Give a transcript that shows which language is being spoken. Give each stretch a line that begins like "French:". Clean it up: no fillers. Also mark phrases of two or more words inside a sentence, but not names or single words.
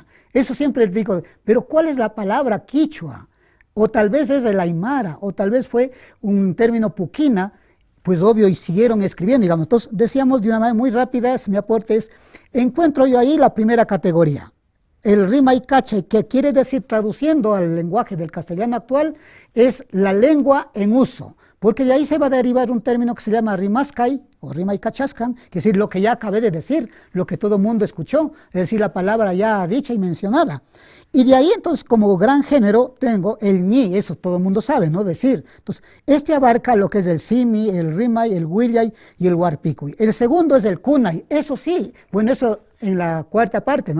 Spanish: Eso siempre digo, pero ¿cuál es la palabra quichua? O tal vez es el aymara, o tal vez fue un término puquina, pues obvio, y siguieron escribiendo, digamos. Entonces, decíamos de una manera muy rápida, mi aporte es, encuentro yo ahí la primera categoría, el
Quechua: rimay cachay,
Spanish: que quiere decir, traduciendo al lenguaje del castellano actual, es la lengua en uso. Porque de ahí se va a derivar un término que se llama rimascay o
Quechua: rimay cachascan,
Spanish: que es decir, lo que ya acabé de decir, lo que todo el mundo escuchó, es decir, la palabra ya dicha y mencionada. Y de ahí entonces como gran género tengo el ñi, eso todo el mundo sabe, ¿no? Decir. Entonces, este abarca lo que es el simi, el rimay, el huillay y el huarpicuy. El segundo es el kunay, eso sí, bueno, eso en la cuarta parte, ¿no?